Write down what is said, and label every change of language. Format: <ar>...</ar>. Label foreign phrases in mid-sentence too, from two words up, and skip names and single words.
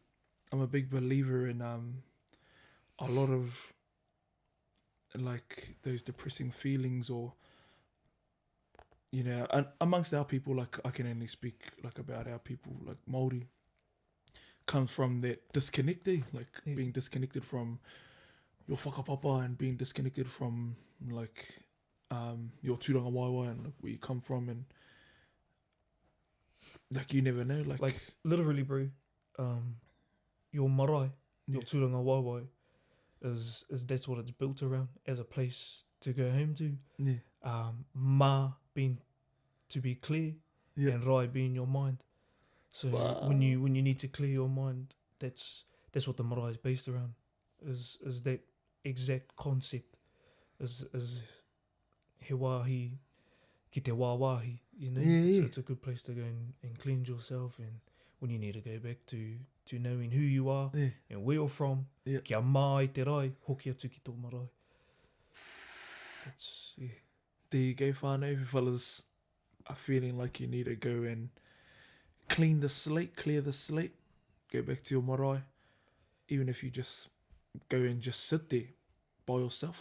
<en>I'm a big believer in a lot of like those depressing feelings, or you know, and amongst our people, like I can only speak like about our people, like Māori, comes from that disconnect, like Yeah. being disconnected from your whakapapa and being disconnected from like your</en> <mi>tūranga waiwai</mi> <en>and like, where you come from, and like you never know, like Literally, bro, your marae, your Yeah.</en> <mi>tūranga waiwai,</mi> <en>is that's what it's built around, as a place to go home to. yeah, Ma being to be clear, Yeah. and rai being your mind. So when you need to clear your mind, that's what the marae is based around. Is that exact concept? Is</en> <mi>he wāhi ki te wāwahi,</mi> <en>you know? Yeah. It's a good place to go and cleanse yourself, and when you need to go back to knowing who you are yeah, and where you're from, Yeah.</en> <mi>kia mā i te rai, hoki atu ki tō marae.</mi> <en>That's, yeah. There you go, whānau. If fellas are feeling like you need to go and clear the slate, go back to your marae, even if you just go and just sit there by yourself.</en>